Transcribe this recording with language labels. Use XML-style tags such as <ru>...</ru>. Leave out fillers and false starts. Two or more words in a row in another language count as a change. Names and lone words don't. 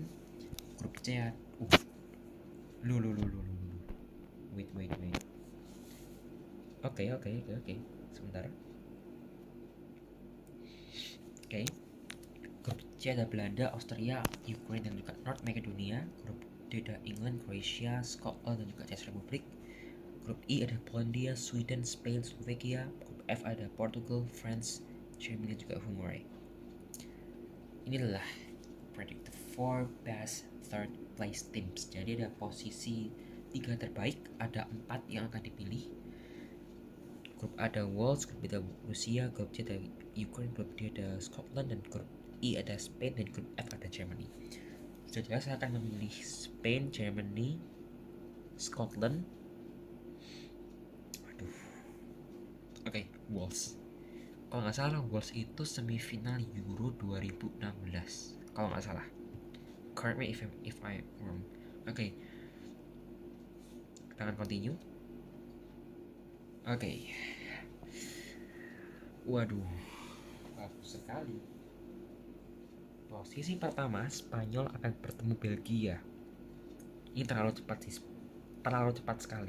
<id>Grup C ya. Wait. Oke. Sebentar. Oke. Grup C ada Belanda, Austria, Ukraine dan juga North Macedonia. Grup D ada England, Croatia, Scotland dan juga Czech Republic. Grup E ada Polandia, Sweden, Spain, Slovakia. Grup F ada Portugal, France, Germany dan juga Hungary.</id> <en>Inilah predicted 4 best third place teams.</en> <id>Jadi ada posisi 3 terbaik, ada 4 yang akan dipilih. Grup A ada Wales, grup B ada Rusia, grup C ada Ukraine, grup D ada Scotland, dan grup E ada Spain, dan grup F ada Germany. Sudah jelas saya akan memilih Spain, Germany, Scotland. Aduh. Oke, Wales. Kalau nggak salah Wales itu semifinal Euro 2016. Kalau nggak salah.</id> <en>Correct me if I wrong.</en> <id>Oke. Kita akan continue. Oke. Waduh. Bagus sekali. Posisi pertama, Spanyol akan bertemu Belgia. Ini terlalu cepat sih. Terlalu cepat sekali.</id>